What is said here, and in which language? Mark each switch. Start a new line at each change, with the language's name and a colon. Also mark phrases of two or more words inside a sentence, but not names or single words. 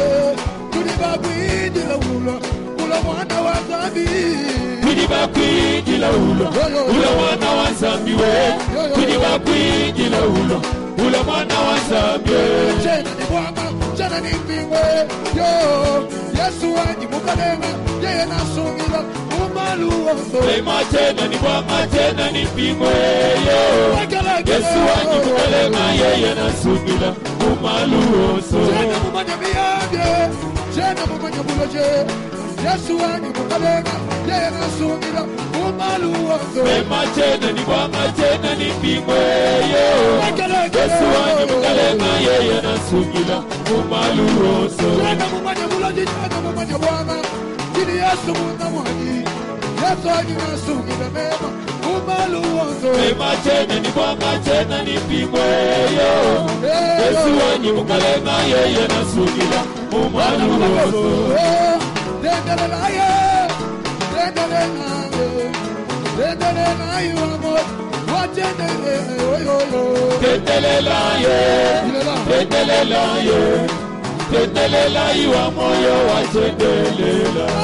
Kaonde: Tuni bagwidi na ulo, ulo mwana wa Zambia. Tuni bagwidi na ulo, ulo mwana wa Zambia. Tuni bagwidi na ulo, ulo mwana wa Zambia. Chena ni bwanga, chena ni mpingwe. Yo, Yesu wanyi mukalenga, yeye nasungila umalu wondo. Lema chena ni bwanga, chena ni mpingwe. Yo, Yesu wanyi mukalenga, yeye nasungila umalu wondo. Chena mumanya miyage, chena mumanya buloje. Yesu wanyi mukalenga, yeye nasungila umalu wondo. Lema chena ni bwanga, chena ni mpingwe. Yo, Yesu wanyi mukalenga, yeye nasungila umalu wondo. Chena mumanya buloje, chena mumanya bwanga. Kini Yesu munamwanyi, Yesu wanyi nasungila mema umalu wondo. Lema chena ni bwanga, chena ni mpingwe. Yo, Yesu wanyi mukalenga, yeye nasungila umalu wondo. Tendelela iwa moyo wa tendelela.